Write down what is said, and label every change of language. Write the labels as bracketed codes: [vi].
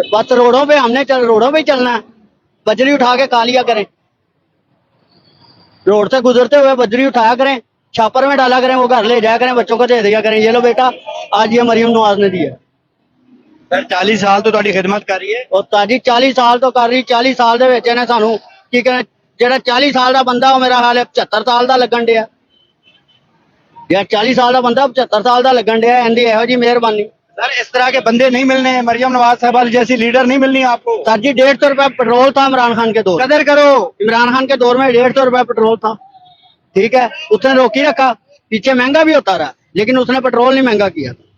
[hi] बस रोडों पे चलना है। बजरी उठा के खा लिया करें। रोड से गुजरते हुए बजरी उठाया करें, छापर में डाला करें, वो घर ले जाया करें, बच्चों को दे दिया करें, ये लो बेटा आज ये मरियम नवाज ने दिया। 40 साल तो [pa] ਤੁਹਾਡੀ [hi] खिदमत कर रही है। और ताजी 40 साल तो कर रही। [pa] 40 साल ਦੇ ਵਿੱਚ ਇਹਨੇ ਸਾਨੂੰ ਕੀ ਕਹਿੰਦੇ, ਜਿਹੜਾ 40 ਸਾਲ ਦਾ ਬੰਦਾ ਉਹ ਮੇਰਾ ਹਾਲ ਹੈ 75 ਸਾਲ ਦਾ ਲੱਗਣ ਡਿਆ। ਜਿਹੜਾ 40 ਸਾਲ ਦਾ ਬੰਦਾ 75 ਸਾਲ ਦਾ ਲੱਗਣ ਡਿਆ। ਇਹਦੀ ਇਹੋ ਜੀ ਮਿਹਰਬਾਨੀ। [hi] सर इस तरह के बंदे नहीं मिलने हैं, मरियम नवाज साहब जैसी लीडर नहीं मिलनी आपको। सर जी 150 रुपए पेट्रोल था इमरान खान के दौर। कदर करो। इमरान खान के दौर में 150 रुपए पेट्रोल था, ठीक है, उसने रोक ही रखा। पीछे महंगा भी होता रहा लेकिन उसने पेट्रोल नहीं महंगा किया।